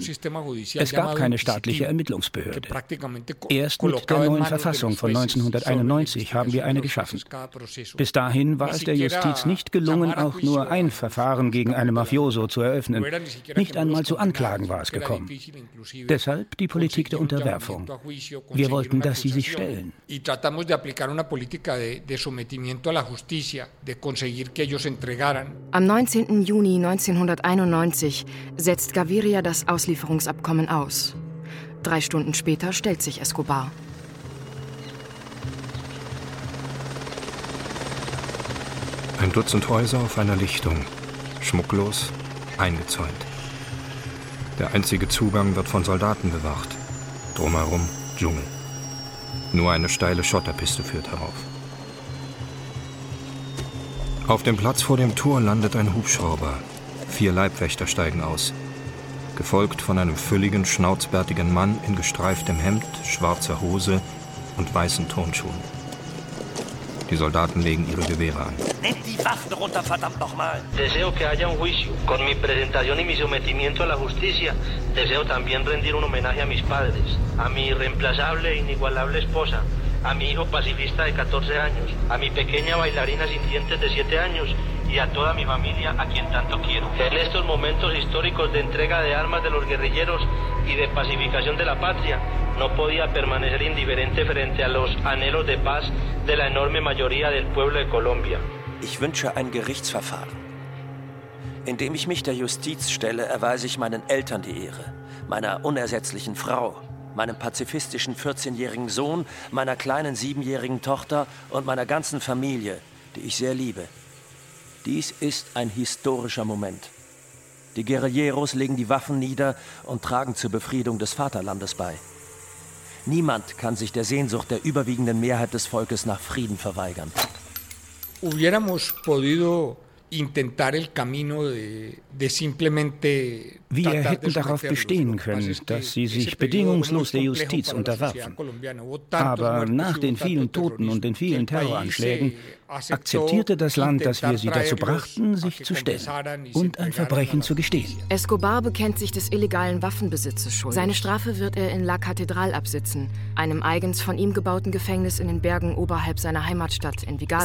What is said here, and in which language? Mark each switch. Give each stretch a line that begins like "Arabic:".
German: Es gab keine staatliche Ermittlungsbehörde. Erst mit der neuen Verfassung von 1991 haben wir eine geschaffen. Bis dahin war es der Justiz nicht gelungen, auch nur ein Verfahren gegen einen Mafioso zu eröffnen. Nicht einmal zu Anklagen war es gekommen. Deshalb die Politik der Unterwerfung. Wir wollten, dass sie sich stellen.
Spanish: Aplicar una política de sometimiento a la justicia, de conseguir que ellos entregaran.
German: Am 19. Juni 1991 setzt Gaviria das Auslieferungsabkommen aus. Drei Stunden später stellt sich Escobar. Ein Dutzend Häuser auf einer Lichtung, schmucklos, eingezäunt. Der einzige Zugang wird von Soldaten bewacht. Drumherum Dschungel. Nur eine steile Schotterpiste führt herauf. Auf dem Platz vor dem Tor landet ein Hubschrauber. Vier Leibwächter steigen aus. Gefolgt von einem fülligen, schnauzbärtigen Mann in gestreiftem Hemd, schwarzer Hose und weißen Turnschuhen. Die Soldaten legen ihre Gewehre an. Nehmt die Waffen runter, verdammt nochmal!
Spanish: Deseo que haya un juicio. Con mi presentación y mi sometimiento a la justicia, deseo también rendir un homenaje a mis padres, a mi irreemplazable e inigualable esposa, a mi hijo pacifista de 14 años, a mi pequeña bailarina sin dientes de 7 años y a toda mi familia a quien tanto quiero. En estos momentos históricos de entrega de armas de los guerrilleros y de pacificación de la patria, no podía permanecer indiferente frente a los anhelos de paz de la enorme mayoría del pueblo de Colombia.
German: Ich wünsche ein Gerichtsverfahren. Indem ich mich der Justiz stelle, erweise ich meinen Eltern die Ehre, meiner unersetzlichen Frau, meinem pazifistischen 14-jährigen Sohn, meiner kleinen 7-jährigen Tochter und meiner ganzen Familie, die ich sehr liebe. Dies ist ein historischer Moment. Die Guerilleros legen die Waffen nieder und tragen zur Befriedung des Vaterlandes bei. Niemand kann sich der Sehnsucht der überwiegenden Mehrheit des Volkes nach Frieden verweigern.
Spanish: Hubiéramos podido intentar el camino de simplemente.
German: Wir hätten darauf bestehen können, dass sie sich bedingungslos der Justiz unterwerfen. Aber nach den vielen Toten und den vielen Terroranschlägen akzeptierte das Land, dass wir sie dazu brachten, sich zu stellen und ein Verbrechen zu gestehen. Escobar bekennt sich des illegalen Waffenbesitzes schuld. Seine Strafe wird er in La Catedral absitzen, einem eigens von ihm gebauten Gefängnis in den Bergen oberhalb seiner Heimatstadt Envigado.